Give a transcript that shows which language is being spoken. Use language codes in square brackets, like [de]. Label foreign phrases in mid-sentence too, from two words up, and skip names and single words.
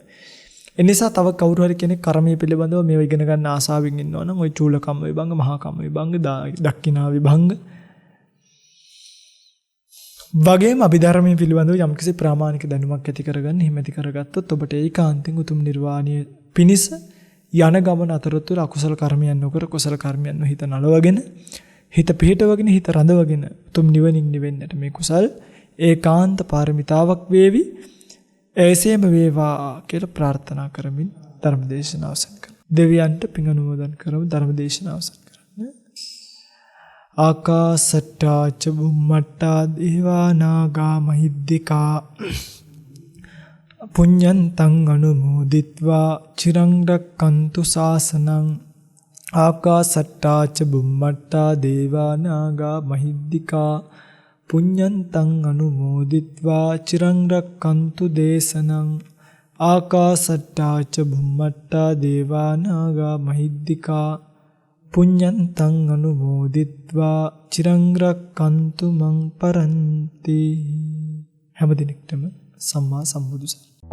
[si] එනිසා තව කවුරු හරි කෙනෙක් කර්මයේ පිළිබඳව මේව ඉගෙන ගන්න ආසාවෙන් ඉන්නවා නම් ওই චූලකම්ම විභංග, මහා කම්ම විභංග, දක්ඛිනා විභංග වගේම අභිධර්මයේ පිළිබඳව යම්කිසි ප්‍රාමාණික දැනුමක් ඇති කරගන්න, හිම ඇති කරගත්තොත් ඔබට ඒකාන්තයෙන් උතුම් නිර්වාණය පිණිස යන ගමන අතරතුර අකුසල කර්මයන් නොකර කුසල කර්මයන් හිත නලවගෙන, හිත පිහිටවගෙන, හිත රඳවගෙන උතුම් නිවනින් නිවෙන්නට මේ කුසල් ඒකාන්ත පාරමිතාවක් වේවි. එසේම වේවා කියලා ප්‍රාර්ථනා කරමින් ධර්ම දේශනාව අවසන් කරමු. දෙවියන්ට පින් අනුමෝදන් කරමු. ධර්ම දේශනාව අවසන් කරන්න. [pi] ආකාසට්ටා ච බුම්මට්ටා දේවා නාග මහිද්దికා පුඤ්ඤන්තං අනුමෝදිත්වා චිරං රක්칸තු ශාසනං. ආකාසට්ටා ච බුම්මට්ටා දේවා නාග මහිද්దికා පුඤ්ඤන්තං අනුමෝදිත්වා චිරං රක්칸තු දේශනං. ආකාසට්ටා ච බුම්මට්ටා දේවා නාග මහිද්దికා පුඤ්ඤන්තං අනුමෝදිත්වා චිරං රක්칸තු මං පරන්ති. [si] හැම දිනෙකටම සම්මා සම්බුදු සරණයි.